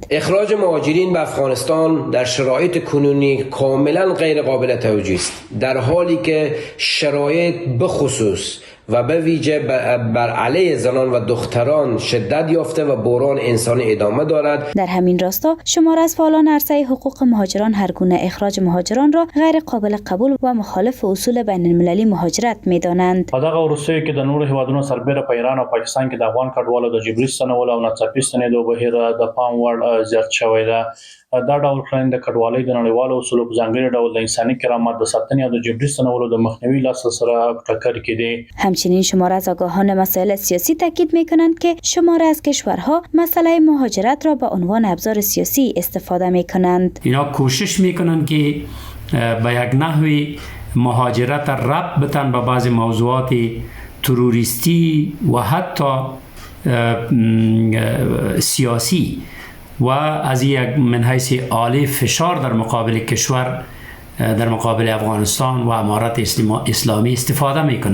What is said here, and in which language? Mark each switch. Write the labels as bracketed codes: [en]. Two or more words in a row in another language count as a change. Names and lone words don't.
[fa] اخراج مهاجرین به افغانستان در شرایط کنونی کاملا غیر قابل توجیه است، در حالی که شرایط بخصوص و به ویژه بر علیه زنان و دختران شدت یافته و بحران انسانی ادامه دارد. در همین راستا شمار از فعالان عرصه حقوق مهاجران هر گونه اخراج مهاجران را غیر قابل قبول و مخالف اصول بین المللی مهاجرت می‌دانند. [ps] په دغه وروستیو کې د نورو هیوادونو سربېره په ایران او پاکستان کې د افغان کډوالو د جبري ستنولو او ناڅاپي ستنېدو بهیر د پام وړ زیات شوی دی. دا ډول کړنې د کډوالۍ د نړیوالو اصولو په ځانګړي ډول د انساني کرامت د ساتنې او د جبري ستنولو د مخنیوي لاسته سره ټکر کې دي. [fa] همچنین شمار از آگاهان مسائل سیاسی تاکید می‌کنند که شمار از کشورها مسئله مهاجرت را به عنوان ابزار سیاسی استفاده می‌کنند. اینا کوشش می‌کنند که به یک نحوی مهاجرت ربط بدن به بعض موضوعات تروریستی و حتی سیاسی و از یک من حیث آله فشار در مقابل کشور، در مقابل افغانستان و امارت اسلامی استفاده میکنه.